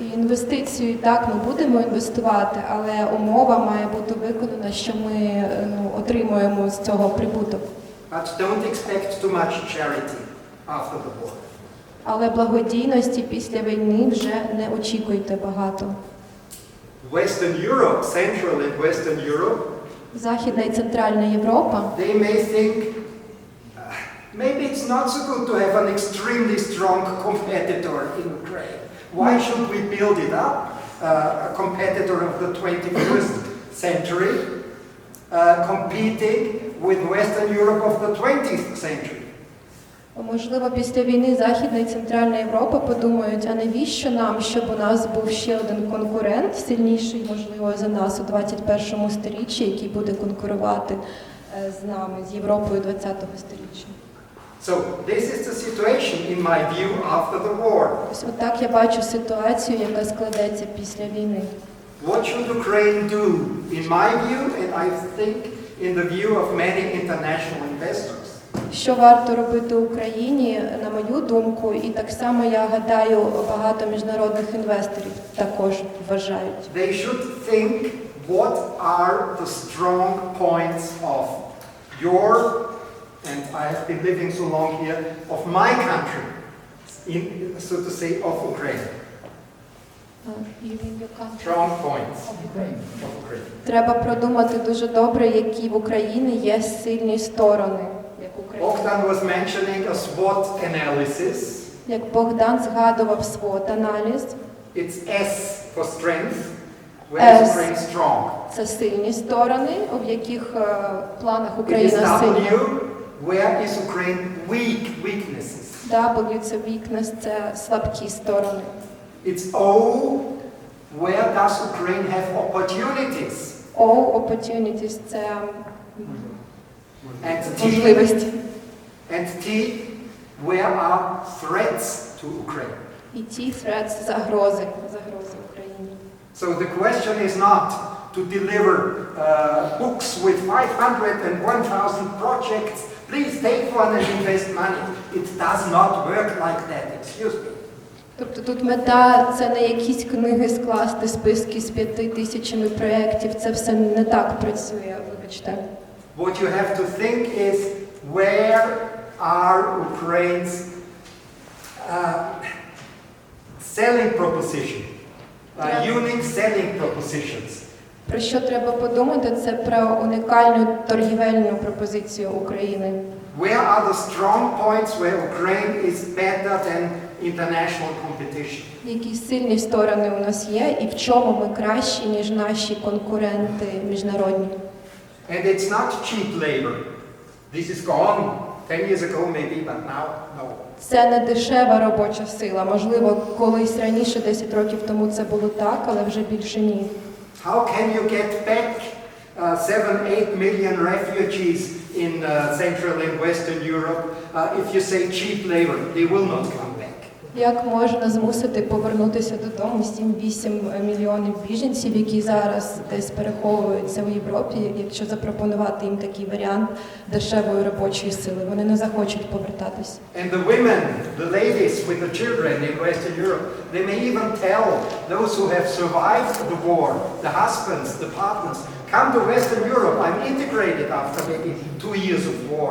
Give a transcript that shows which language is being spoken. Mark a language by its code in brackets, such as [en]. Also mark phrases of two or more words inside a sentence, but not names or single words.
[uk] І інвестицію так ми будемо інвестувати, але умова має бути виконана, що ми отримуємо з цього прибуток. [en] But don't expect too much charity after the war. [uk] Але благодійності після війни вже не очікуйте багато. [en] Western Europe, Central and Western Europe, [uk] Західна і Центральна Європа, [en] they may think maybe it's not so good to have an extremely strong competitor in Ukraine. Why should we build it up? A competitor of the 21st century competing with Western Europe of the 20th century. [uk] можливо, після війни Західна і Центральна Європа подумають, а навіщо нам, щоб у нас був ще один конкурент, сильніший, можливо, за нас у 21 сторіччі, який буде конкурувати з нами, з Європою 20-го сторіччя. [en] So this is the situation, in my view, after the war. [uk] Ось отак я бачу ситуацію, яка складеться після війни. [en] What should Ukraine do, in my view, and I think in the view of many international investors? [uk] Що варто робити Україні, на мою думку, і так само, я гадаю, багато міжнародних інвесторів також вважають. [en] They should think what are the strong points of your, and I have been living so long here, of my country, so to say, of Ukraine. Strong points of Ukraine. [uk] Треба продумати дуже добре, які в Україні є сильні сторони. [en] Bogdan was mentioning a SWOT-analysis. [uk] Як Богдан згадував SWOT-аналіз. [en] It's S for strength. Where is Ukraine strong? [uk] Це сильні сторони, в яких планах Україна сильна. [en] W, where is Ukraine weak, weaknesses. [uk] W це weakness, це слабкі сторони. [en] It's O, where does Ukraine have opportunities? [uk] O, opportunities, це And можливості. [en] And T, where are threats to Ukraine? [uk] І T, threats, загрози Україні. [en] So the question is not to deliver books with 500 and 1,000 projects. Please take one and invest money. It does not work like that. Excuse me. [uk] Тобто тут мета – це не якісь книги скласти, списки з 5000 проєктів. Це все не так працює, вибачте. [en] What you have to think is, where are Ukraine's selling proposition, unique selling propositions? [uk] Про що треба подумати, це про унікальну торговельну пропозицію України. [en] Where are the strong points where Ukraine is better than international competition? [uk] Які сильні сторони у нас є і в чому ми кращі, ніж наші конкуренти міжнародні. [en] And it's not cheap labor. This is gone 10 years ago maybe, but now no. [uk] Це не дешева робоча сила. Можливо, колись раніше, 10 років тому це було так, але вже більше ні. [en] How can you get back 7-8 million refugees in Central and Western Europe if you say cheap labor? They will not come back. [uk] Як можна змусити повернутися додому 7-8 мільйонів біженців, які зараз десь переховуються в Європі, якщо запропонувати їм такий варіант дешевої робочої сили? Вони не захочуть повертатись. [en] And the women, the ladies with the children in Western Europe, they may even tell those who have survived the war, the husbands, the partners, come to Western Europe, I'm integrated after maybe 2 years of war.